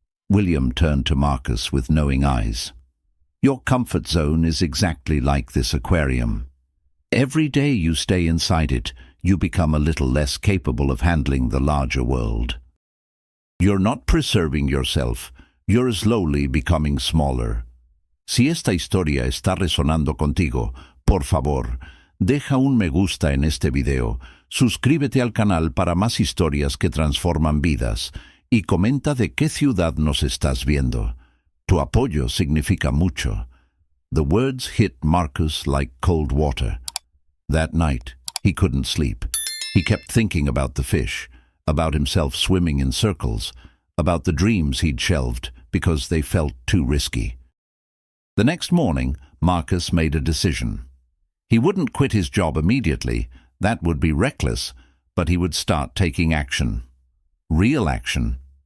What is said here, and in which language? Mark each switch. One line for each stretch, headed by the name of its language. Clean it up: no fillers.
English: William turned to Marcus with knowing eyes. "Your comfort zone is exactly like this aquarium. Every day you stay inside it, you become a little less capable of handling the larger world. You're not preserving yourself, you're slowly becoming smaller.
Spanish: Si esta historia está resonando contigo, por favor, deja un me gusta en este video, suscríbete al canal para más historias que transforman vidas, y comenta de qué ciudad nos estás viendo. Tu apoyo significa mucho."
English: The words hit Marcus like cold water. That night, he couldn't sleep. He kept thinking about the fish, about himself swimming in circles, about the dreams he'd shelved because they felt too risky. The next morning, Marcus made a decision. He wouldn't quit his job immediately, that would be reckless, but he would start taking action. Real action.